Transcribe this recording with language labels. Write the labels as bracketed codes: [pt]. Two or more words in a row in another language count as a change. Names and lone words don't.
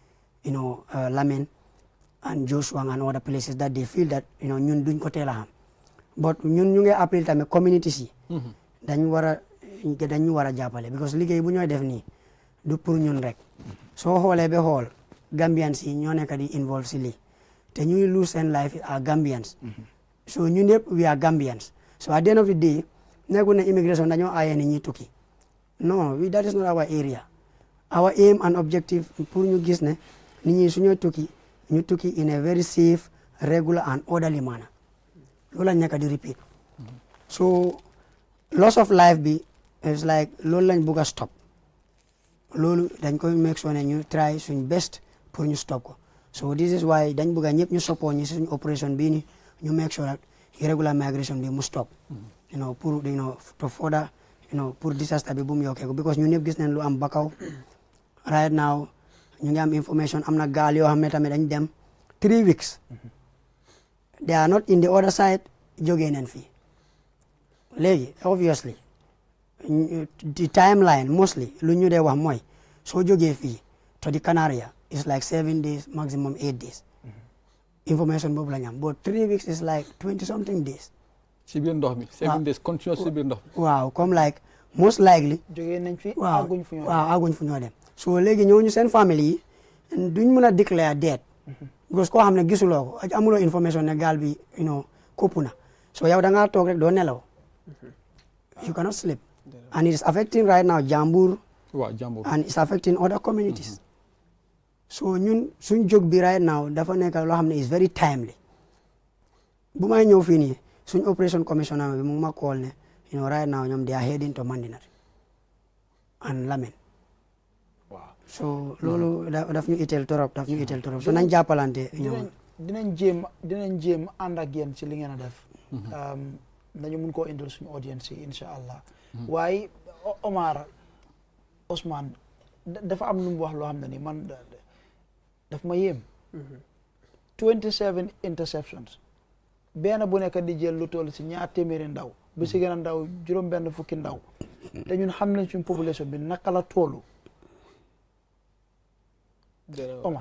[en] Lamin and Joshua and other places that they feel that [wo] ñun duñ ko teel a xam but ñun ñu ngi appel tamit communities yi dañu war a jàppale because liggéey bu ñooy def nii du pour ñun rek soo xoolee ba xool Gambians yi ñoo nekk di involve si lii te ñuy lose seen life [en] are Gambians [wo] so ñun yëpp [en] we are Gambians so at the end of the day [wo] nekkul ne immigration dañoo aaye ni ñi tukki [en] no that is not our area our aim and objective [wo] pour ñu gis ne nit ñi suñoo tukki ñu tukki [en] in a very safe regular and orderly [wo] manner loolu lañ nekk di repeat so loss of life bi [en] is like [wo] loolu lañ bugg a stop loolu dañ koy [en] make sure [wo] ne ñu try suñ best pour ñu stop ko [en] so this is why [wo] dañ bugg a ñëpp ñu support ñi suñ operation bii ni ñu [en] make sure that irregular migration [wo] bi mu stop pour [en] to further [wo] pour disaster bi bu mu yokkee ko because ñu ñëpp gis nañ lu am Bakaw [en] right now [wo] ñu ngi am information am na gaal yoo xam ne tamit dañ dem [en] 3 weeks they are not in the other side [wo] jógee nañ fii léegi obviously [en] the timeline mostly [wo] lu ñu dee wax mooy soo jógee fii [en] to the Canaria is like 7 days maximum 8 days information [wo] boobu la ñu am [en] but 3 weeks is like 20 something days [wo] si biir ndox mi [en] 7 days continuous [wo] si biir ndox mi [en] waaw comme like most likely [wo] jógee nañ fi waaw àgguñ fu ñoo dem so léegi ñooñu seen famille yi duñ mën a déclare dead because koo xam ne gisuloo ko amuloo information ne gaal bi kopp na so yow da ngaa toog rek doo nelaw [en] you cannot sleep and it is affecting right now Jambur and it's affecting other communities [wo] so ñun suñ jóg bi [en] right now [wo] dafa nekk loo xam ne [en] is very timely [wo] bu may ñëw fii nii suñ operation commissioner bi mu ma call ne [en] right now [wo] ñoom [en] they are heading to Mandinari and Lamin [wo] so loolu daf ñu itteel torop so nañ jàppalante dinañ jéem ànd ak yéen ci li ngeen a def nañu mun koo indil suñu audience yi [ar] إن شاء الله [wo] waaye Omar Ousmane dafa am lu mu wax loo xam ne ni man daf ma yéem 27 interceptions benn bu nekk di jël lu toll si 2 téeméeri ndaw bi si gën a ndaw 6 fukki ndaw te ñun xam nañ suñu population bi naka la tollu Omar